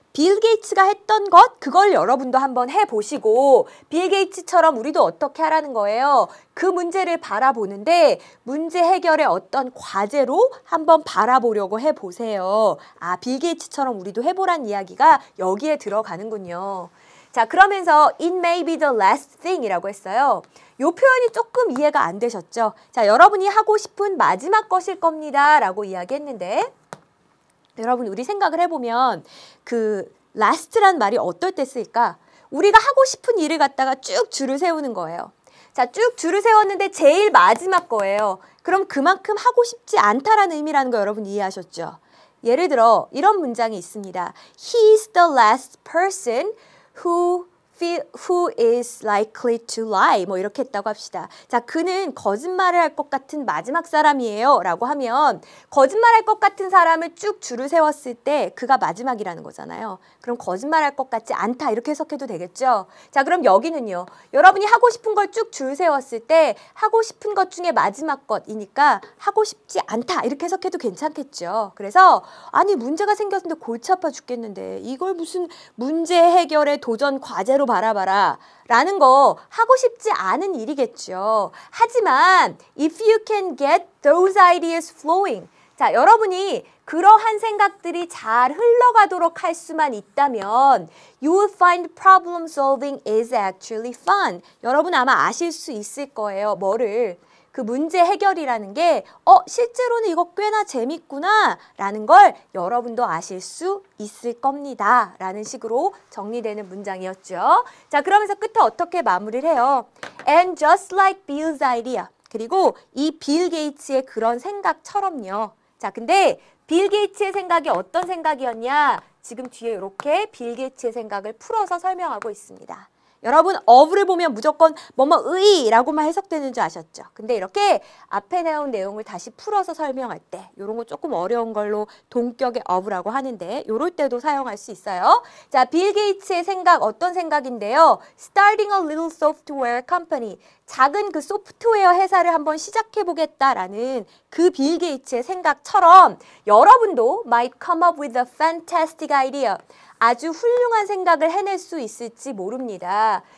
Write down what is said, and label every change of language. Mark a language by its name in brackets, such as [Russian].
[Korean] 빌 게이츠가 했던 것, 그걸 여러분도 한번 해보시고 빌 게이츠처럼 우리도 어떻게 하라는 거예요. 그 문제를 바라보는데 문제 해결의 어떤 과제로 한번 바라보려고 해보세요. 아, 빌 게이츠처럼 우리도 해보란 이야기가 여기에 들어가는군요. 자, 그러면서 [English] it may be the last thing [Korean] 이라고 했어요. 요 표현이 조금 이해가 안 되셨죠? 자, 여러분이 하고 싶은 마지막 것일 겁니다 라고 이야기했는데 여러분 우리 생각을 해보면 그 last란 말이 어떨 때 쓰일까? 우리가 하고 싶은 일을 갖다가 쭉 줄을 세우는 거예요. 자, 쭉 줄을 세웠는데 제일 마지막 거예요. 그럼 그만큼 하고 싶지 않다라는 의미라는 거 여러분 이해하셨죠? 예를 들어 이런 문장이 있습니다. [English] He is the last person who is likely to lie. [Korean] 뭐 이렇게 했다고 합시다. 자, 그는 거짓말을 할 것 같은 마지막 사람이에요 라고 하면 거짓말할 것 같은 사람을 쭉 줄을 세웠을 때 그가 마지막이라는 거잖아요. 그럼 거짓말할 것 같지 않다 이렇게 해석해도 되겠죠. 자, 그럼 여기는요. 여러분이 하고 싶은 걸 쭉 줄 세웠을 때 하고 싶은 것 중에 마지막 것이니까 하고 싶지 않다 이렇게 해석해도 괜찮겠죠. 그래서 아니 문제가 생겼는데 골치 아파 죽겠는데 이걸 무슨 문제 해결의 도전 과제로 바라봐라 라는 거 하고 싶지 않은 일이겠죠. 하지만 [English] if you can get those ideas flowing. [Korean] 자, 여러분이 그러한 생각들이 잘 흘러가도록 할 수만 있다면 [English] you will find problem solving is actually fun. [Korean] 여러분 아마 아실 수 있을 거예요. 뭐를? 그 문제 해결이라는 게 실제로는 이거 꽤나 재밌구나 라는 걸 여러분도 아실 수 있을 겁니다 라는 식으로 정리되는 문장이었죠. 자, 그러면서 끝에 어떻게 마무리를 해요? [English] And just like Bill's idea. [Korean] 그리고 이 빌 게이츠의 그런 생각처럼요. 자, 근데 빌 게이츠의 생각이 어떤 생각이었냐? 지금 뒤에 이렇게 빌 게이츠의 생각을 풀어서 설명하고 있습니다. 여러분 of를 보면 무조건 뭐뭐의 라고만 해석되는 줄 아셨죠? 근데 이렇게 앞에 나온 내용을 다시 풀어서 설명할 때 이런 거 조금 어려운 걸로 동격의 of라고 하는데 이럴 때도 사용할 수 있어요. 자, 빌 게이츠의 생각 어떤 생각인데요? [English] Starting a little software company. [Korean] 작은 그 소프트웨어 회사를 한번 시작해보겠다라는 그 빌 게이츠의 생각처럼 여러분도 [English] might come up with a fantastic idea. [Korean] 아주 훌륭한 생각을 해낼 수 있을지 모릅니다.